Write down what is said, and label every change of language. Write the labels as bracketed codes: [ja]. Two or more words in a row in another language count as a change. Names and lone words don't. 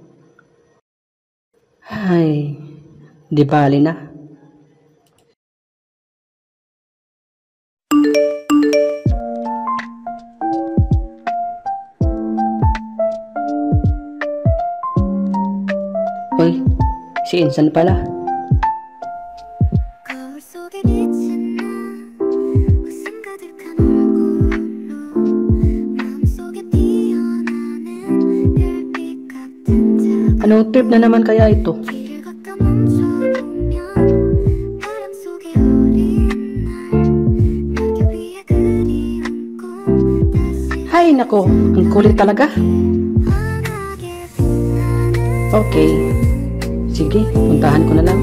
[tl] Ay, di bali na. Hoy, si Insan pala. [ko] 거울 속에 비친 나 웃음 가득한 얼굴로 마음속에 피어나는 별빛 같은 작은 [tl] Anong trip na naman kaya ito? [ko] 길을 걷다 멈춰보면 바람 속에 어린 날 낙엽 위에 그리운 꿈 다시 [tl] Hay nako, ang kulit talaga. [ko] 환하게 빛나는 [tl] Okay, sige, puntahan ko na lang.